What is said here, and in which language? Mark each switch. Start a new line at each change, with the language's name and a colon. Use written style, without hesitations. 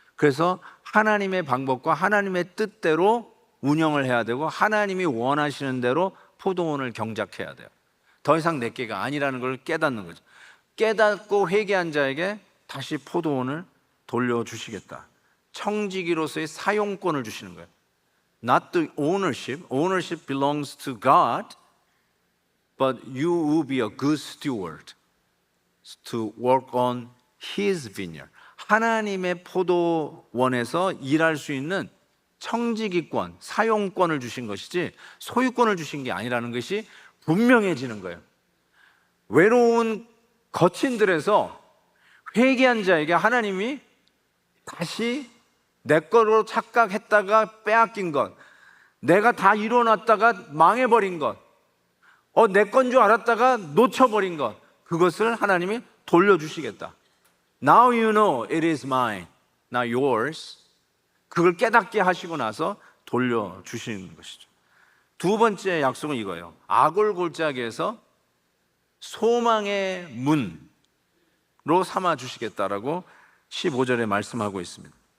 Korean: 그래서 하나님의 방법과 하나님의 뜻대로 운영을 해야 되고 하나님이 원하시는 대로 포도원을 경작해야 돼요. 더 이상 내게가 아니라는 걸 깨닫는 거죠. 깨닫고 회개한 자에게 다시 포도원을 돌려주시겠다. 청지기로서의 사용권을 주시는 거예요.
English: Not the ownership. Ownership belongs to God, but you will be a good steward to work on His vineyard.
Korean: 하나님의 포도원에서 일할 수 있는 청지기권, 사용권을 주신 것이지 소유권을 주신 게 아니라는 것이 분명해지는 거예요. 외로운 거친들에서 회개한 자에게 하나님이 다시 내 거로 착각했다가 빼앗긴 것, 내가 다 이뤄놨다가 망해버린 것, 내 건 줄 알았다가 놓쳐버린 것, 그것을 하나님이 돌려주시겠다.
English: Now you know it is mine, not yours.
Korean: 그걸 깨닫게 하시고 나서 돌려주시는 것이죠. 두 번째 약속은 이거예요. 아골골짜기에서 소망의 문으로 삼아주시겠다라고 15절에 말씀하고 있습니다.